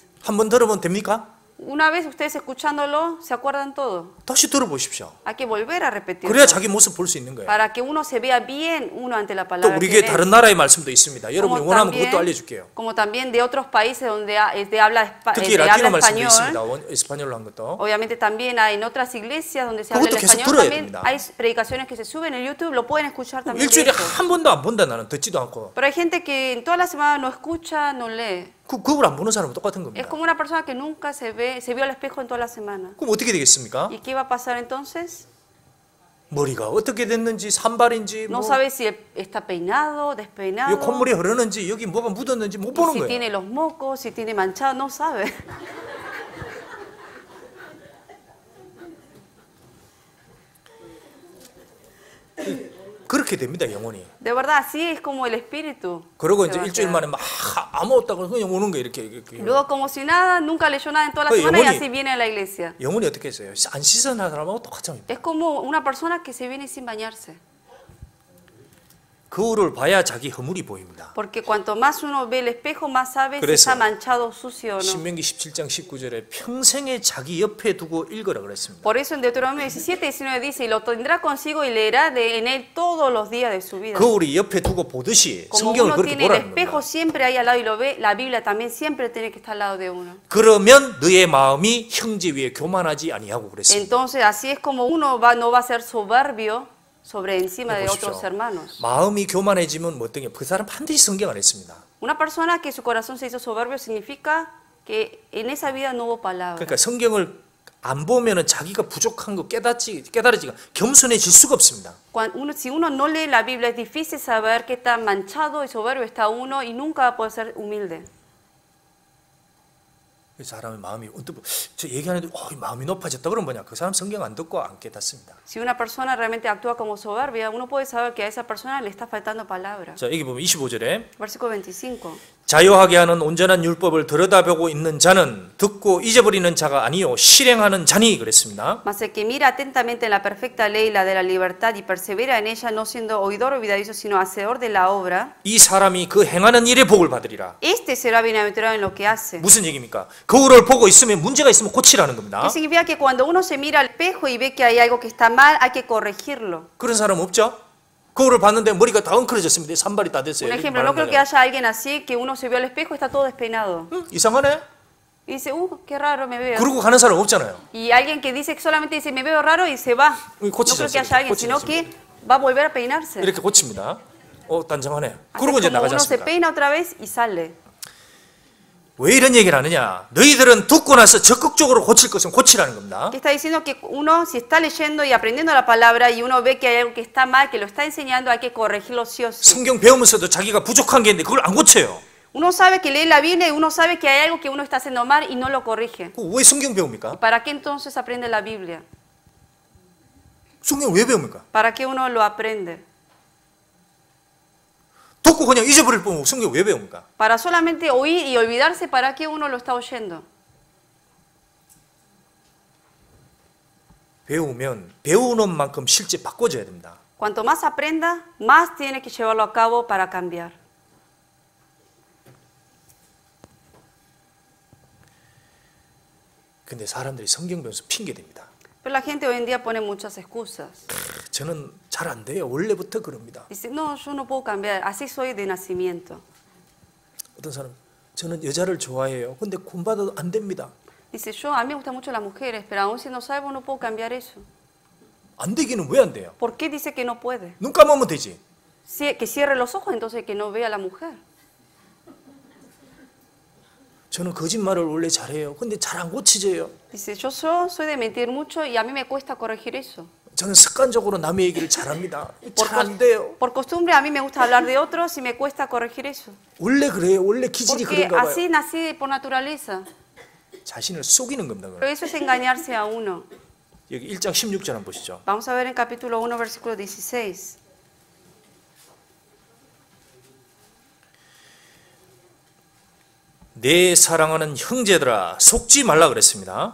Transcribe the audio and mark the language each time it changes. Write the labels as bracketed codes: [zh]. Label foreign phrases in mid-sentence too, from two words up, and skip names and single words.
[ko] 한번 들으면 됩니까? [es] Una vez ustedes escuchándolo, se acuerdan todo. [ko] 다시 들어보십시오. [es] Hay que volver a repetirlo. [ko] 그래야 자기 모습 볼 수 있는 거예요. [es] Para que uno se vea bien uno ante la [ko] 또 [es] palabra. [ko] 우리 [es] que [ko] 교회 [es] lee. [ko] 다른 나라의 말씀도 있습니다. 여러분이 [es] Como [ko] 원하면 [es] también- [ko] 그것도 알려줄게요. [es] Como también de otros países donde de habla, [ko] 특히 [es] de [ko] 라틴어 [es] habla [ko] 말씀도 [es] español. [ko] 있습니다. 에스파뇰로 한 것도. [es] Obviamente también hay en otras iglesias donde se habla el [ko] 그것도 계속 [es] español. [ko] 들어야 [es] También [ko] 됩니다. [es] hay predicaciones que se suben en YouTube, lo pueden escuchar también. de [ko] 일주일에 [es] eso. [ko] 한 번도 안 본다 나는 듣지도 않고. [es] Pero hay gente que en toda la semana no escucha, no lee. [ko] 그 거울 안 보는 사람은 똑같은 [es] Es [ko] 겁니다. [es] como una persona que nunca se vio al espejo en toda la semana. [ko] 그럼 어떻게 되겠습니까? [es] ¿Y qué va a pasar entonces? [ko] 머리가 어떻게 됐는지 산발인지 [es] No [ko] 뭐 [es] sabe si está peinado, [ko] 이 [es] despeinado, [ko] 콧물이 흐르는지 여기 뭐가 묻었는지 못 [es] y [ko] 보는 [es] si [ko] 거예요. [es] tiene los mocos, si tiene manchado, no sabe. [ko] 그렇게 됩니다, 영혼이. [es] De verdad, así es como el espíritu. [ko] 그러고 [es] se [ko] 이제 [es] va a [ko] 일주일 [es] quedar. [ko] 만에 막 아무것도 안 하고 그냥 오는 거예요, 이렇게. [es] Luego como si nada, nunca leyó nada en toda la Oye, semana y [ko] 영혼이- [es] así viene a la iglesia. [ko] 영혼이 어떻게 했어요? 안 씻은 사람하고 똑같습니다. [es] Es como una persona que se viene sin bañarse. [ko] 거울을 봐야 자기 허물이 보입니다. [es] Porque cuanto más uno ve el espejo, más sabe si [ko] 그래서 [es] está manchado, sucio o no. [ko] 신명기 17장 19절에 평생에 자기 옆에 두고 읽으라 그랬습니다. [es] Por eso en Deuteronomio 17, 19 dice, y lo tendrá consigo y leerá en él todos los días de su vida. [ko] 거울이 옆에 두고 보듯이 [es] Como [ko] 성경을 [es] uno [ko] 그렇게 [es] tiene el [ko] 보라는 [es] espejo [ko] 겁니다. [es] siempre ahí al lado y lo ve, la Biblia también siempre tiene que estar al lado de uno. [ko] 그러면 너의 마음이 형제 위에 교만하지 아니하고 그랬습니다. [es] Entonces así es como uno no va a ser soberbio sobre encima de [ko] 보십시오. [es] otros hermanos. [ko] 마음이 교만해지면 뭐 어떤 게 그 사람 반드시 성경 안 했습니다. [es] Una persona que su corazón se hizo soberbio significa que en esa vida no hubo palabra. [ko] 그러니까 성경을 안 보면은 자기가 부족한 거 깨달아지가 겸손해질 수가 없습니다. [es] Si uno no lee la Biblia es difícil saber qué tan manchado y soberbio está uno y nunca va a poder ser humilde. [ko] 사람의 마음이 언뜻 저 얘기하는데 마음이 높아졌다 그러면 뭐냐? 그 사람 성경 안 듣고 안 깨닫습니다. [es] Si una persona realmente actúa como soberbia, uno puede saber que a esa persona le está faltando palabra. [ko] 자, 여기 보면 25절에 [es] Versículo 25. [ko] 자유하게 하는 온전한 율법을 들여다보고 있는 자는 듣고 잊어버리는 자가 아니요 실행하는 자니 그랬습니다. [es] Mas el que mira atentamente en la perfecta ley, la de la libertad, y persevera en ella, no siendo oidor olvidadizo, sino hacedor de la obra, [ko] 이 사람이 그 행하는 일에 복을 받으리라. [es] este será bienaventurado en lo que hace. [ko] 무슨 얘기입니까? 거울을 보고 있으면 문제가 있으면 고치라는 겁니다. [es] ¿Qué significa? Que cuando uno se mira al espejo y ve que hay algo que está mal, hay que corregirlo. [ko] 그런 사람 없죠? 거울을 봤는데 머리가 다 엉클어졌습니다. 산발이 다 됐어요. [es] Un ejemplo, no creo que haya alguien así, que uno se vio al espejo y está todo despeinado. [ko] 이상하네? [es] Y dice, qué raro me veo. [ko] 그러고 가는 사람 없잖아요. [es] Y alguien que dice que solamente dice, me veo raro y se va. No creo que haya alguien, sino que va a volver a peinarse. [ko] 이렇게 고칩니다. 단정하네. [es] Así [ko] 그러고 이제 [es] como [ko] 나가지 [es] uno se [ko] 않습니까? [es] peina otra vez y sale. [ko] 왜 이런 얘기를 하느냐? 너희들은 듣고 나서 적극적으로 고칠 것은 고치라는 겁니다. [es] Que está diciendo que uno, si está leyendo y aprendiendo la palabra y uno ve que hay algo que está mal, que lo está enseñando, hay que corregirlo sí o sí. [ko] 성경 배우면서도 자기가 부족한 게 있는데 그걸 안 고쳐요. [es] Uno sabe que lee la Biblia y uno sabe que hay algo que uno está haciendo mal y no lo corrige. [ko] 왜 성경 배웁니까? [es] ¿Para qué entonces aprende la Biblia? [ko] 성경 왜 배웁니까? [es] ¿Para qué uno lo aprende? [ko] 듣고 그냥 잊어버릴 뿐 성경 왜 배웁니까? [es] Para solamente oír y olvidarse, ¿para qué uno lo está oyendo? [ko] 배우면 배우는 만큼 실제 바꿔줘야 됩니다. [es] Cuanto más aprenda, más tiene que llevarlo a cabo para cambiar. [ko] 근데 사람들이 성경 배워서 핑계 댑니다. [es] Pero la gente hoy en día pone muchas excusas. [ko] 저는 잘 안 돼요. 원래부터 그럽니다. [es] Dice, no, yo no puedo cambiar, así soy de nacimiento. [ko] 어떤 사람 저는 여자를 좋아해요. 근데 군받아도 안 됩니다. [es] Dice, a mí me gustan mucho las mujeres, pero aún siendo salvo no puedo cambiar eso. [ko] 안 되기는 왜 안 돼요? [es] ¿Por qué dice que no puede? [ko] 눈 감으면 되지. [es] Que cierre los ojos, entonces que no vea a la mujer. [ko] 저는 거짓말을 원래 잘해요. 근데 잘 안 고치져요. [es] Dice, yo soy de mentir mucho y a mí me cuesta corregir eso. [ko] 저는 습관적으로 남의 얘기를 잘합니다. 잘 안 돼요. [es] Por costumbre a mí me gusta hablar de otros y me cuesta corregir eso. [ko] 원래 그래요. 원래 기질이 [es] Porque [ko] 그런가 봐요. [es] así nací por naturaleza. [ko] 자신을 속이는 겁니다. [es] Pero eso es engañarse a uno. [ko] 여기 1장 16절 한번 보시죠. [es] Vamos a ver en capítulo 1, versículo 16. [ko] 내 사랑하는 형제들아 속지 말라 그랬습니다.